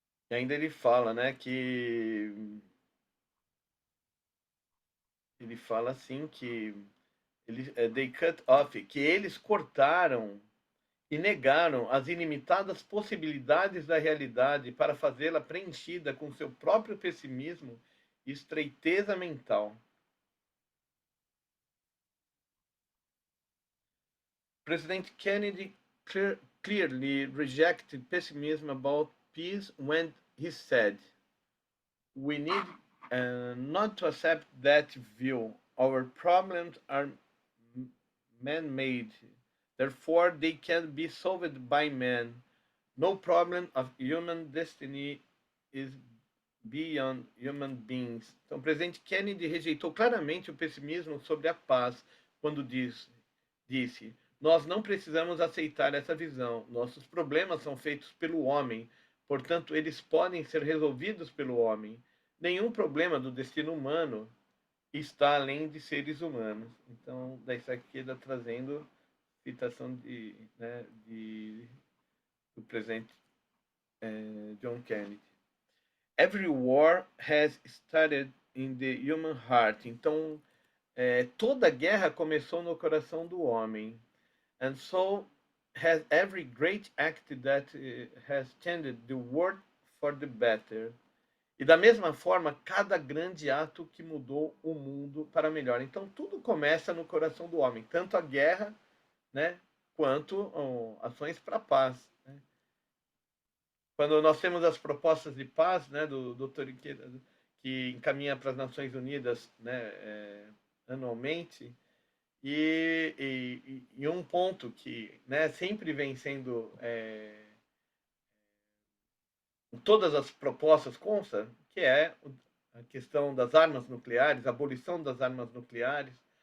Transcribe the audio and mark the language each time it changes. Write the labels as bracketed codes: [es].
[pt] E ainda ele fala, né, que ele fala assim que they cut off, que eles cortaram e negaram as ilimitadas possibilidades da realidade para fazê-la preenchida com seu próprio pessimismo e estreiteza mental. [en] President Kennedy clearly rejected pessimism about peace when he said, "We need not to accept that view. Our problems are man-made. Therefore, they can be solved by man. No problem of human destiny is beyond human beings." [pt] Então, o presidente Kennedy rejeitou claramente o pessimismo sobre a paz quando disse: Nós não precisamos aceitar essa visão. Nossos problemas são feitos pelo homem, portanto, eles podem ser resolvidos pelo homem. Nenhum problema do destino humano está além de seres humanos. Então, da Issaqueda trazendo citação do presidente John Kennedy. [en] Every war has started in the human heart. [pt] Então, toda guerra começou no coração do homem. [en] And so has every great act that has changed the world for the better. [pt] E da mesma forma, cada grande ato que mudou o mundo para melhor. Então, tudo começa no coração do homem, tanto a guerra, né, quanto ações para a paz. Né? Quando nós temos as propostas de paz, né, do Dr. Ikeda, que encaminha para as Nações Unidas, né, anualmente, e um ponto que, né, sempre vem sendo em todas as propostas consta, que é a questão das armas nucleares, a abolição das armas nucleares.